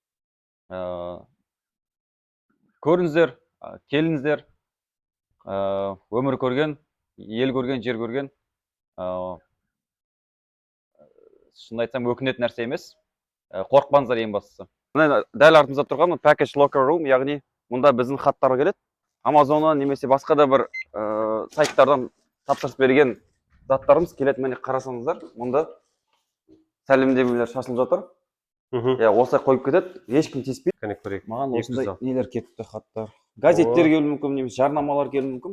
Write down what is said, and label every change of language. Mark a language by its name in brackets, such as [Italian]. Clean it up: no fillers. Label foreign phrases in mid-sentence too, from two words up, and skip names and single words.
[Kazakh] Көріңіздер, келіңіздер, өмір көрген, ел көрген, жер көрген. Шын айтсам, өкінетін нәрсе емес. Қорықпаңыздар ең бастысы. Дәл артымызда тұрған [English] package locker room, [Kazakh] яғни мұнда біздің хаттар келеді. Амазоннан немесе басқа да бір сайттардан тапсырыс берген заттарымыз келеді. Міне қарасаңыздар, мұнда сәлемдемелер шашылып жатыр. Осылай қойып кетеді, ешкім тиіспейді. Маған осындай нелер кетті, хаттар. Газеттер келуі мүмкін, немесе жарнамалар келуі мүмкін.